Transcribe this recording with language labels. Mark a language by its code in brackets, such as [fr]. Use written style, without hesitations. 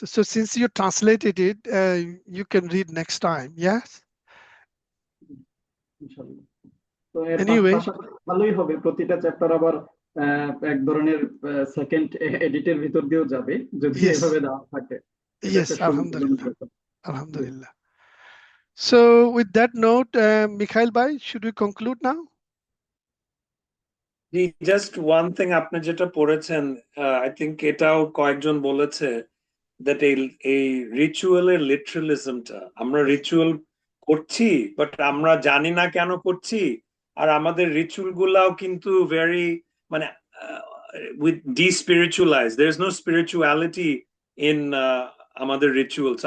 [en] So since you translated it, you can read next time. Yes. [bn] ইনশাআল্লাহ। তো এর [en] Anyway, [bn] পাশাপাশি ভালোই হবে, প্রতিটা চ্যাপ্টার আবার এক ধরনের সেকেন্ড এডিটের ভিতর দিয়েও যাবে যদি [en] Yes. [bn] এভাবে দেওয়া থাকে। [en] Yes, Alhamdulillah. Alhamdulillah. So with that note, Mikhail bhai, should we conclude now? Just one thing, [bn] আপনি যেটা পড়েছেন [en] I think [bn] এটাও কয়েকজন বলেছে দ্যাট এই রিচুয়ালের লিটারালিজমটা, আমরা রিচুয়াল করছি বাট আমরা জানি না কেন করছি। আর আমাদের রিচুয়াল গুলাও কিন্তু ভেরি মানে with ডিস্পিরিচুয়ালাইজ, [en] there is no spirituality in [bn] আমাদের রিচুয়ালস।